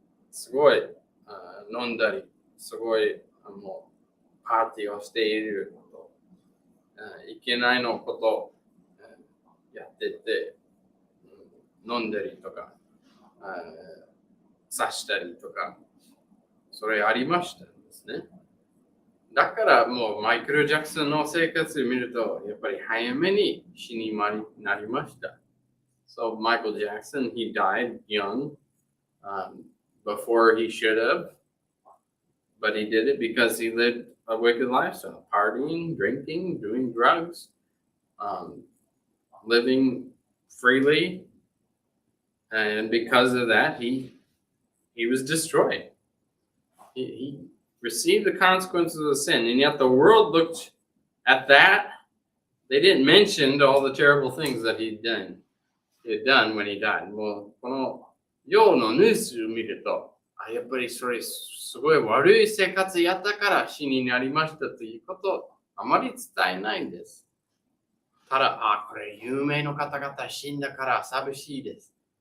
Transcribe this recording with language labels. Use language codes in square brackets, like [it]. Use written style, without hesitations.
[ja] すごい飲んだり、すごいパーティーをしていること、いけないのことをやってて、飲んだりとか、刺したりとか、それありましたんですね。だからもうマイケル・ジャクソンの生活を見ると、やっぱり早めに死になりました。 [en] So Michael Jackson, he died young, before he should have, but he did it because he lived a wicked lifestyle, partying, drinking, doing drugs, living freely, and because of that, he was destroyed. He received the consequences of sin, and yet the world looked at that. They didn't mention all the terrible things that he had done when he died. [ja] もうこの世のニュースを見ると、やっぱりそれすごい悪い生活やったから死になりましたということをあまり伝えないんです。ただ、これ有名の方々死んだから寂しいです。